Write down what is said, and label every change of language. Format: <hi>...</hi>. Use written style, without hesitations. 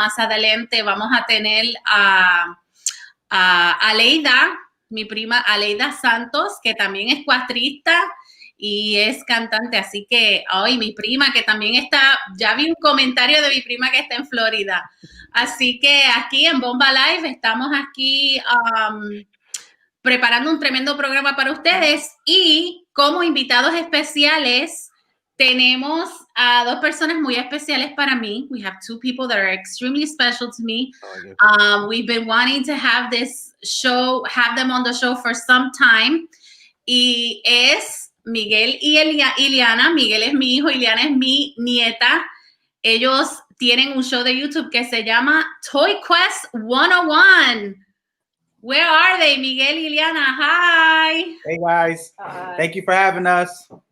<es>Más adelante vamos a tener a Aleida, mi prima Aleida Santos, que también es cuatrista y es cantante, así que hoy mi prima que también está, ya vi un comentario de mi prima que está en Florida, así que aquí en Bombalive estamos aquí preparando un tremendo programa para ustedes, y como invitados especiales tenemos a dos personas muy especiales para mí.</es> <en>We have two people that are extremely special to me. We've been wanting to have them on the show for some time.</en> <es>Y es Miguel y Iliana. Miguel es mi hijo, Iliana es mi nieta. Ellos tienen un show de YouTube que se llama Toy Quest 101.</es> <en>Where are they, Miguel y Iliana? Hi. Hey, guys. Hi. Thank you for having us.</en>